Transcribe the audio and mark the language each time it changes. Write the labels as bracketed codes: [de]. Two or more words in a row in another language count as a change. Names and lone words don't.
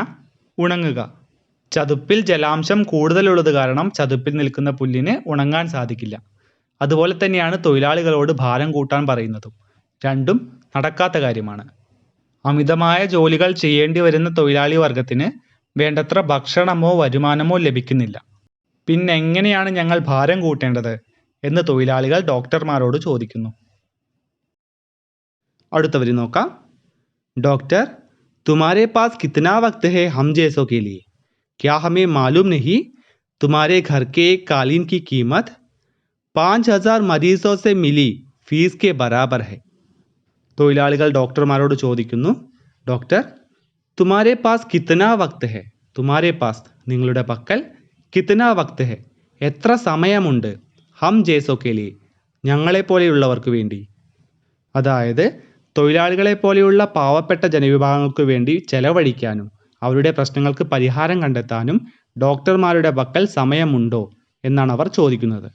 [ml] ഉണങ്ങുക ചതുപ്പിൽ ജലാംശം കൂടുതലുള്ളത് കാരണം ചതുപ്പിൽ നിൽക്കുന്ന പുല്ലിന് ഉണങ്ങാൻ സാധിക്കില്ല അതുപോലെ തന്നെയാണ് തൊഴിലാളികളോട് ഭാരം കൂട്ടാൻ പറയുന്നതും രണ്ടും നടക്കാത്ത കാര്യമാണ് അമിതമായ ജോലികൾ ചെയ്യേണ്ടി വരുന്ന തൊഴിലാളി വർഗത്തിന് വേണ്ടത്ര ഭക്ഷണമോ വരുമാനമോ ലഭിക്കുന്നില്ല പിന്നെ എങ്ങനെയാണ് ഞങ്ങൾ ഭാരം കൂട്ടേണ്ടത് എന്ന് തൊഴിലാളികൾ ഡോക്ടർമാരോട് ചോദിക്കുന്നു അടുത്ത വരി നോക്കാം. [hi] डॉक्टर तुम्हारे पास कितना वक्त है हम जैसों के लिए? क्या हमें मालूम नहीं तुम्हारे घर के एक कालीन की कीमत 5,000 മരീസോ से मिली फीस के बराबर है. [ml] തൊഴിലാളികൾ ഡോക്ടർമാരോട് ചോദിക്കുന്നു, [hi] डॉक्टर तुम्हारे पास कितना वक्त है, तुम्हारे पास [ml] നിങ്ങളുടെ പക്കൽ, [hi] कितना वक्त है [ml] എത്ര സമയമുണ്ട്, [hi] हम जैसों के लिए [ml] ഞങ്ങളെപ്പോലെയുള്ളവർക്ക് വേണ്ടി. അതായത് തൊഴിലാളികളെ പോലെയുള്ള പാവപ്പെട്ട ജനവിഭാഗങ്ങൾക്ക് വേണ്ടി ചെലവഴിക്കാനും അവരുടെ പ്രശ്നങ്ങൾക്ക് പരിഹാരം കണ്ടെത്താനും ഡോക്ടർമാരുടെ പക്കൽ സമയമുണ്ടോ എന്നാണ് അവർ ചോദിക്കുന്നത്.